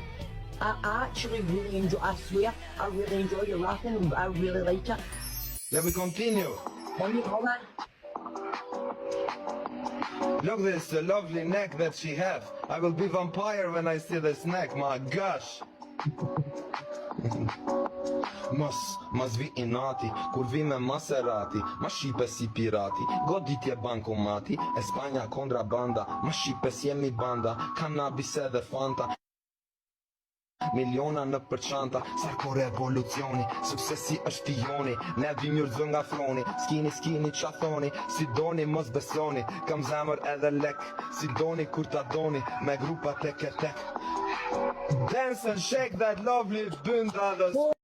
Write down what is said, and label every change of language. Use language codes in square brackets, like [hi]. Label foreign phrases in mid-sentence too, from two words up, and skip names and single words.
[en] I actually really enjoy, I swear, I really enjoy your rapping, I really like it. Let me continue. There you go, man. Look this lovely neck that she have. I will be vampire when I see this neck, my gosh. [sq] Mas vi i nati, kur vi me Maserati, ma shipe si pirati, goditje bankomati, e Spanja kontrabanda, ma shipe si jemi banda, kanabis edhe fanta. Miliona në përçanta, sarko revolucioni, suksesi është fijoni, ne vim jurë nga froni, skini qa thoni, si doni mos besoni, kam zemër edhe lek, si doni kur ta doni, me grupa tek e tek. [en] Dance and shake that lovely bunda.